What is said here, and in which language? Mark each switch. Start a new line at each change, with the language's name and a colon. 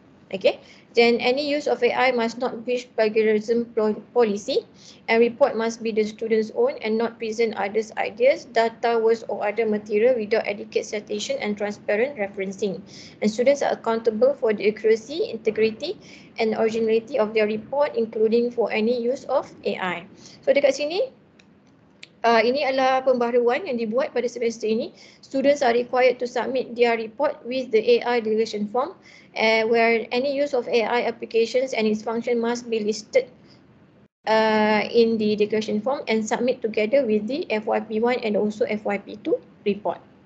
English: Okay, then any use of AI must not breach plagiarism policy, and report must be the student's own and not present others' ideas, data, words or other material without adequate citation and transparent referencing. And students are accountable for the accuracy, integrity and originality of their report, including for any use of AI.
Indonesian: So dekat sini, ini adalah pembaharuan yang dibuat pada semester ini.
English: Students are required to submit their report with the AI declaration form, where any use of AI applications and its function must be listed in the declaration form and submit together with the FYP1 and also FYP2 report.